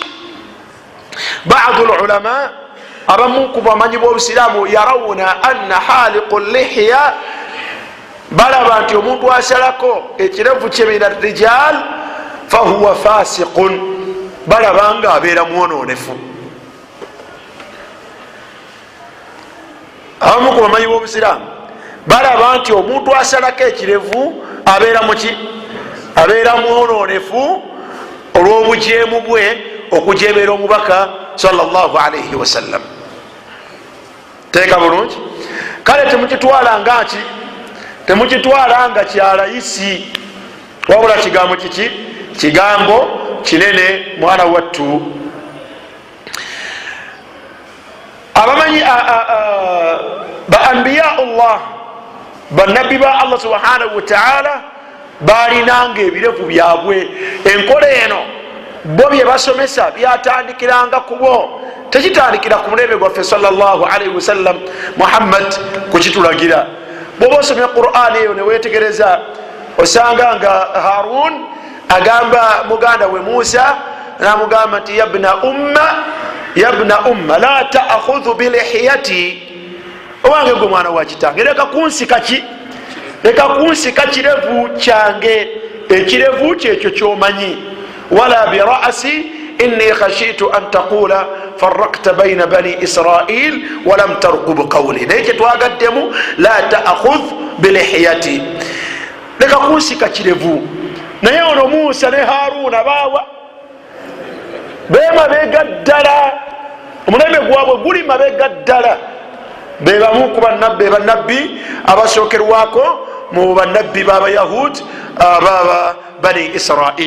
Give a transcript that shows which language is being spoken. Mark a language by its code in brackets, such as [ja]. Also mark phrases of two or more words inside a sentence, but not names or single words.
[lg] baadu lulama abamu ku bamanyi b'obusiraamu [ar] يرون أن حالق اللحية, [lg] balaba nti omuntu asalako ekirevu kye [ar] من الرجال فهو فاسق, [lg] balaba nga abeera mwononefu. abamu ku bamanyi b'obusiraamu balaba nti omuntu asalako ekirevu abeera muki, abeera mwononefu olw'obujeemu bwe okujeemera omubaka [ar] صلى الله عليه وسلم. [lg] teeka bulungi, kale temukitwala nga ki, temukitwala nga kyalayisi, wabula kigambo kiki, kigambo kinene mwana wattu. abamanyi ba anbiyaullah, banabbi ba [ar] الله سبحانه وتعالى [lg] balinanga ebirevu byabwe. enkola eno bo byebasomesa byatandikiranga kubo, tekitandikira ku mulembe gwaffe [ar] صلى الله عليه وسلم [lg] muhammad kukitulagira. bwoba osomye quran eyo newetegereza osanga nga harun agamba muganda we musa, namugamba nti [ar] يا ابن أم لا تأخذ بلحيتي, [lg] owange gwe mwana wa kitange leka kunsika ki, leka kunsika kirevu kyange, ekirevu kyekyo kyomanyi. [ar] ولا برأسي إني خشيت أن تقول فرقت بين بني إسرائيل ولم ترقب قولي, [lg] naye kyetwagaddemu [ar] لا تأخذ بلحيتي, [lg] leka kunsika kirevu. naye ono musa ne haruna baawa bemabega ddala, omulembe gwabwe guli mabega ddala. bebamu ku bannabbi abasookerwako mu bannabbi b'abayahudi ababa bani israil.